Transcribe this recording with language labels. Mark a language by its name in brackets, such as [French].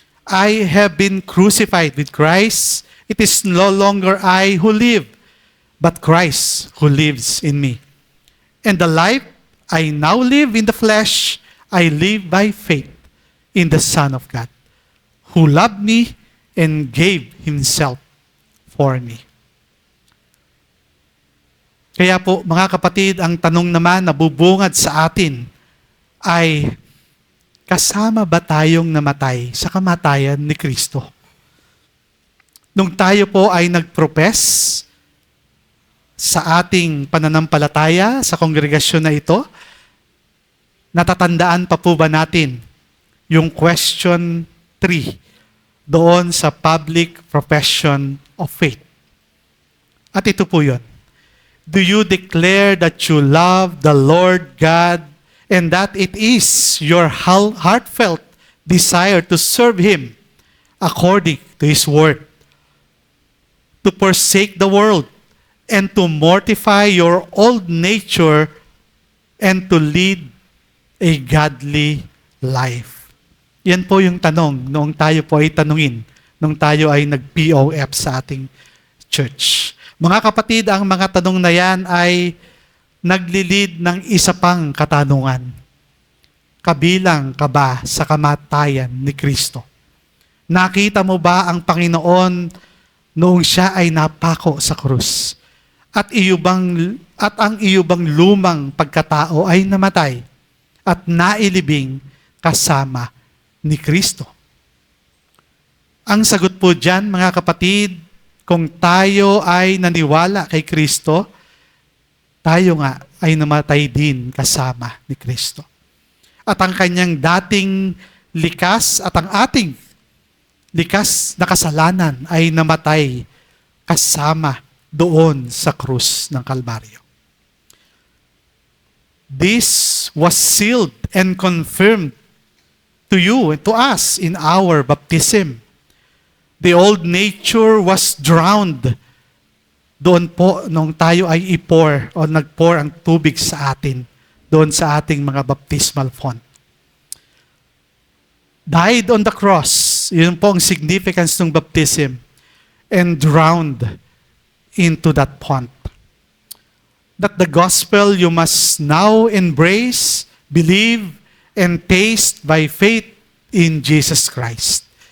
[English] I have been crucified with Christ. It is no longer I who live, but Christ who lives in me. And the life I now live in the flesh, I live by faith in the Son of God, who loved me and gave Himself for me. [Filipino] Kaya po, mga kapatid, ang tanong naman na bubungad sa atin ay, kasama ba tayong namatay sa kamatayan ni Kristo? Nung tayo po ay nagprofess sa ating pananampalataya sa kongregasyon na ito, natatandaan pa po ba natin yung question 3 doon sa [English] public profession of faith? [Filipino] At ito po yun. [English] Do you declare that you love the Lord God and that it is your heartfelt desire to serve Him according to His word, to forsake the world, and to mortify your old nature, and to lead a godly life? [Filipino] Yan po yung tanong noong tayo po ay tanungin, noong tayo ay nag-POF sa ating church. Mga kapatid, ang mga tanong na yan ay naglilid ng isa pang katanungan. Kabilang ka ba sa kamatayan ni Kristo? Nakita mo ba ang Panginoon noong Siya ay napako sa krus? At ang iyo bang lumang pagkatao ay namatay at nailibing kasama ni Kristo? Ang sagot po dyan, mga kapatid, kung tayo ay naniwala kay Kristo, tayo nga ay namatay din kasama ni Kristo. At ang kanyang dating likas at ang ating likas na kasalanan ay namatay kasama doon sa krus ng Kalbaryo. [English] This was sealed and confirmed to you and to us in our baptism. The old nature was drowned [Filipino] doon po nung tayo ay nagpour ang tubig sa atin doon sa ating mga baptismal font. [English] Died on the cross, [Filipino] yun po ang significance ng baptism, [English] and drowned into that font. That the gospel you must now embrace, believe, and taste by faith in Jesus Christ.